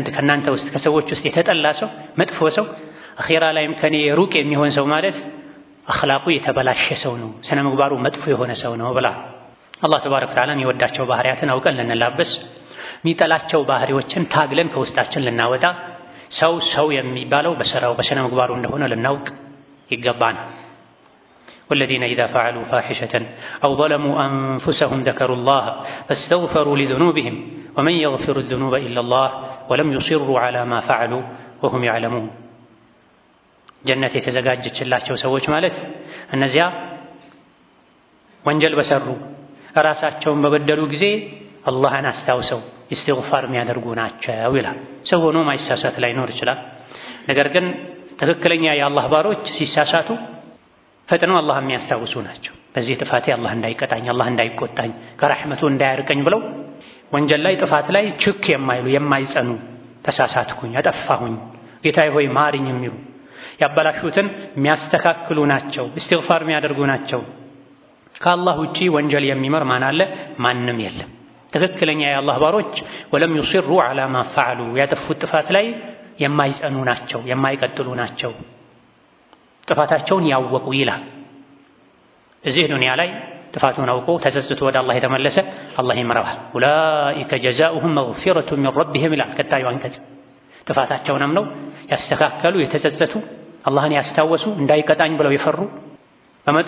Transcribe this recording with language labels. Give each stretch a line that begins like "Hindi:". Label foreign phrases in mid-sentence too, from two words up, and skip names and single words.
Amharic: ከናንተ ውስጥ ከሰዎች ውስጥ የተጠላ ሰው መጥፎ ሰው አኺራ ላይም ከኔ ሩቅ የሚሆን ሰው ማለት አኽላቁ የተበላሸ ሰው ነው፣ ስነ ምግባሩ መጥፎ የሆነ ሰው ነው ብላ አላህ
Arabic: تبارك وتعالى
Amharic: የሚወዳቸው ባህሪያትን አውቀን ልንላበስ፣ የሚጠላቸው ባህሪዎችን ታግለን ከውስጣችን ልናወጣ፣ ሰው የሚባለው በስራው በስነ ምግባሩ እንደሆነ ልናውቅ ይገባናል።
Arabic: والذين إذا فعلوا فاحشة أو ظلموا أنفسهم ذكروا الله فاستغفروا لذنوبهم ومن يغفر الذنوب إلا الله ولم يصروا على ما فعلوا وهم يعلمون
Amharic: جنة የተዘጋጀች ላቸው ሰዎች ማለት እነዚያ ወንጀል በሰሩ ራሳቸውን በበደሉ ጊዜ አላህን አስታውሰው ኢስቲግፋር የሚያደርጉ ናቸው ይላል። ሰው ሆኖ ማይሳሳት ላይኖር ይችላል። ነገር ግን ትክክለኛ የአላህ ባሮች ሲሳሳቱ ፈጥነው አላህ የሚያስታውሱ ናቸው። በዚህ ጥፋቴ አላህ እንዳይቀጣኝ፣ አላህ እንዳይቆጣኝ፣ ከረሕመቱ እንዳያርቀኝ ብለው ወንጀል ላይ ጥፋት ላይ ችክ የማይሉ የማይጸኑ፣ ተሳሳትኩኝ፣ አጠፋሁኝ፣ ጌታዬ ሆይ ማሪኝ የሚሉ ያበላሹትን የሚያስተካክሉ ናቸው። ኢስቲግፋር የሚያደርጉ ናቸው። ከአላህ ውጪ ወንጀል የሚመር ማን አለ? ማንም የለም። ትክክለኛ የአላህ ባሮች
Arabic: ولم يصروا على ما فعلوا
Amharic: ያጠፉት ጥፋት ላይ የማይጸኑ ናቸው፣ የማይቀጥሉ ናቸው፣ ጥፋታቸውን ያወቁ ይላል። እዚህ ዱንያ ላይ ጥፋቱን አውቆ ተጸጽቶ ወደ አላህ የተመለሰ አላህ ይምረዋል።
Arabic: أولئك جزاؤهم مغفرة من ربهم
Amharic: ይላል ቀጣዩ አንቀጽ። ጥፋታቸውን አምነው ያስተካከሉ፣ የተጸጸቱ፣ አላህን ያስታወሱ፣ እንዳይቀጣኝ ብለው የፈሩ፣ በመጥፎ